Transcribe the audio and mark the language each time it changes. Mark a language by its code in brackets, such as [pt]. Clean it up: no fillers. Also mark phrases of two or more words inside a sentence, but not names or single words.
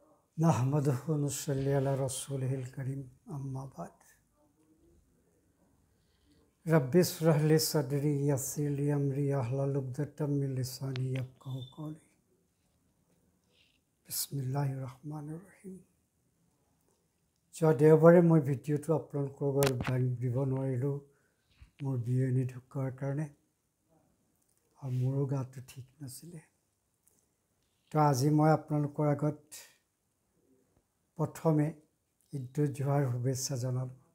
[ar] نحمده ونصلي على رسوله الكريم أما بعد رب اشرح لي صدري يسر لي أمري واحلل عقدة من لساني يفقهوا قولي بسم الله الرحمن الرحيم [as] দেওবাৰে মই ভিডিঅ'টো আপলোড কৰিব নোৱাৰিলোঁ মোৰ বিয়নি ঢুকাৰ কাৰণে আৰু মোৰো গাটো ঠিক নাছিলে তো আজি মই আপোনালোকৰ আগত প্ৰথমে ঈদুল জোহাৰ শুভেচ্ছা জনালোঁ